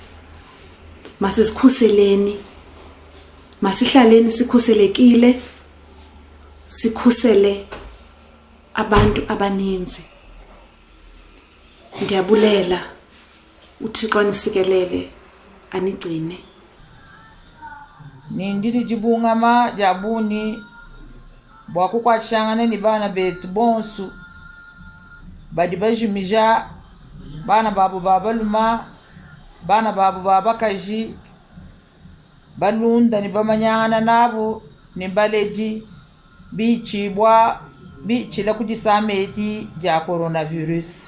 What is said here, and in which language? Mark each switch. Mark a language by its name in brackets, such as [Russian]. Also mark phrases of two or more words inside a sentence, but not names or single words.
[Xhosa] Masizikhuseleni, masihlaleni sikhuselekile, sikhusele abantu abaninzi. Ndiyabulela, uThixo anisikelele anigcine. [Lunda] Nindiri jibungama jabuni bwakukwatishangane ni bana betu bonsu badi bajimija bana babu babaluma bana babu babakaji balunda ni bamanyangana nabo ni baleji bichila kujisameti ja coronavirus.